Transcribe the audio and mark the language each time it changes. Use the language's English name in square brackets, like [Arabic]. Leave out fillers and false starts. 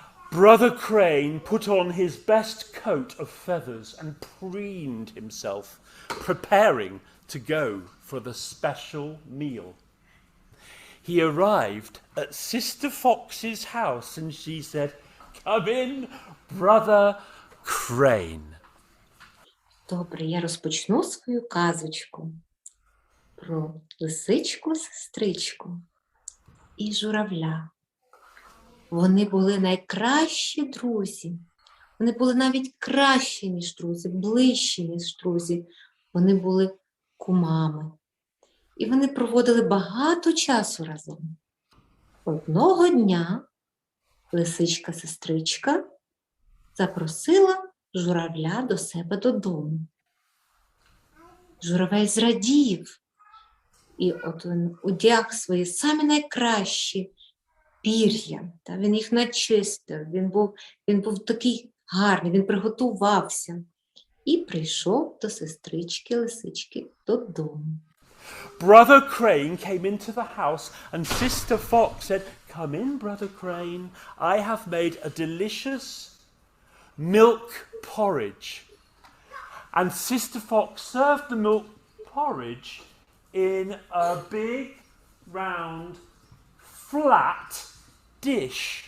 [English] Brother Crane put on his best coat of feathers and preened himself, preparing to go for the special meal. He arrived at Sister Fox's house and she said, "Come in, Brother Crane." [Ukrainian] Добре, я розпочну свою казочку про лисичку-сестричку і журавля. Вони були найкращі друзі. Вони були навіть кращі, ніж друзі, ближчі, ніж друзі. Вони були кумами. І вони проводили багато часу разом. Одного дня лисичка-сестричка запросила журавля до себе додому. Журавель зрадів. І от він одяг свої самі найкращі пір'я. Він їх начистив, він був такий гарний, він приготувався. І прийшов до сестрички-лисички додому. [English] Brother Crane came into the house and Sister Fox said, "Come in, Brother Crane. I have made a delicious milk porridge." And Sister Fox served the milk porridge in a big, round, flat dish.